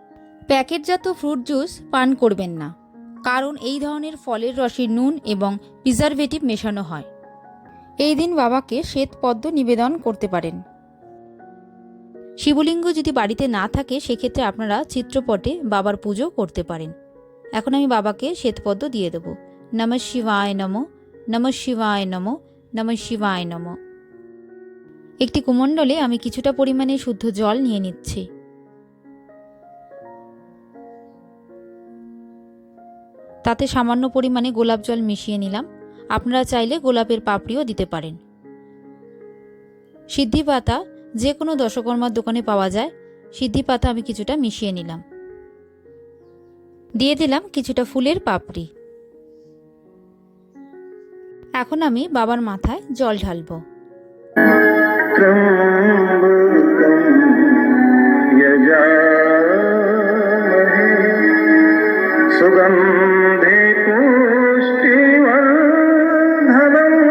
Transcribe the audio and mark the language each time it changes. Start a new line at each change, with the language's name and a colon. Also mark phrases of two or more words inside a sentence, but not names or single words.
Bangla: প্যাকেটজাত ফ্রুট জুস পান করবেন না, কারণ এই ধরনের ফলের রসে নুন এবং প্রিজারভেটিভ মেশানো হয়। এই দিন বাবাকে শ্বেতপদ্ম নিবেদন করতে পারেন। শিবলিঙ্গ যদি বাড়িতে না থাকে সেক্ষেত্রে আপনারা চিত্রপটে বাবার পুজো করতে পারেন। এখন আমি বাবাকে শ্বেতপদ্ম দিয়ে দেব।
Sanskrit: নমঃ শিবায় নমো, নমঃ শিবায় নমো, নমঃ শিবায় নমো।
Bangla: একটি কুমণ্ডলে আমি কিছুটা পরিমাণে শুদ্ধ জল নিয়ে নিচ্ছি। তাতে সামান্য পরিমাণে গোলাপ জল মিশিয়ে নিলাম। আপনারা চাইলে গোলাপের পাপড়িও দিতে পারেন। সিদ্ধি পাতা যে কোনো দশকর্মার দোকানে পাওয়া যায়, সিদ্ধি পাতা আমি কিছুটা মিশিয়ে নিলাম। দিয়ে দিলাম কিছুটা ফুলের পাপড়ি। এখন আমি বাবার মাথায় জল ঢালবো।
Sanskrit: सुगन्धे पुष्टिवर्धनम्